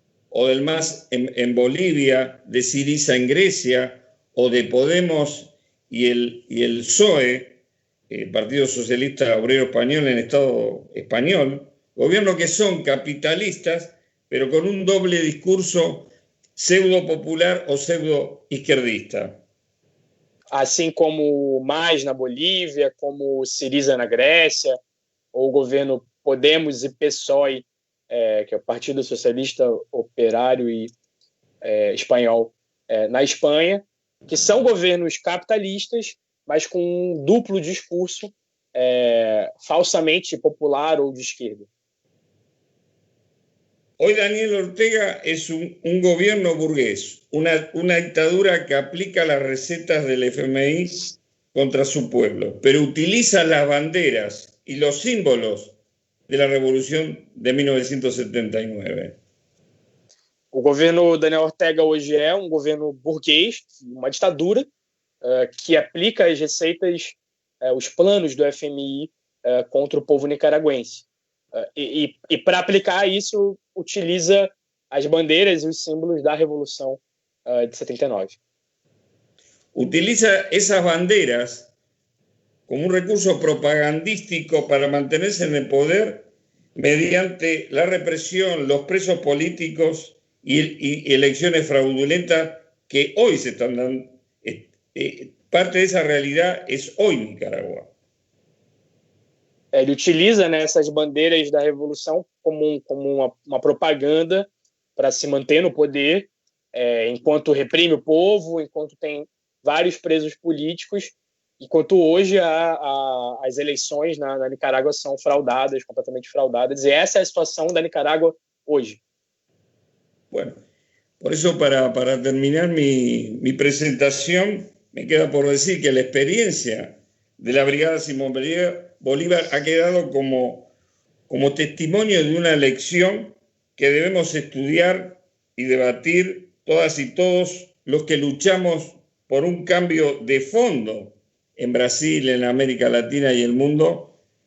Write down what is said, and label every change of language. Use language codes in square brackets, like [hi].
[es] O del MAS en Bolivia, de Syriza en Grecia, o de Podemos y el PSOE, Partido Socialista Obrero Español en Estado español, gobiernos que son capitalistas, pero con un doble discurso pseudo popular o pseudo izquierdista. [pt] Assim como o MAS na Bolívia, como o Syriza na Grécia, ou o governo Podemos e PSOE, que é o Partido Socialista Operário e Espanhol, na Espanha, que são governos capitalistas, mas com um duplo discurso falsamente popular ou de esquerda. [es] Hoy Daniel Ortega es un gobierno burgués, una dictadura que aplica las recetas del FMI contra su pueblo, pero utiliza las banderas y los símbolos de la Revolución de 1979. [pt] O governo Daniel Ortega hoje é um governo burguês, uma ditadura, que aplica as receitas, os planos do FMI contra o povo nicaragüense. E para aplicar isso, utiliza as bandeiras e os símbolos da Revolução de 79. [es] Utiliza esas banderas como un recurso propagandístico para mantenerse en el poder mediante la represión, los presos políticos y elecciones fraudulentas que hoy se están dando. Parte de esa realidad es hoy Nicaragua. [pt] Ele utiliza, né, essas bandeiras da Revolução como uma propaganda para se manter no poder, enquanto reprime o povo, enquanto tem vários presos políticos, enquanto hoje as eleições na Nicarágua são fraudadas, completamente fraudadas, e essa é a situação da Nicarágua hoje. [es] Bueno, por eso para terminar mi presentación, me queda por decir que la experiencia de la Brigada Simón Bolívar ha quedado como testimonio de una lección que debemos estudiar y debatir todas y todos los que luchamos por un cambio de fondo en Brasil, en América Latina y el mundo,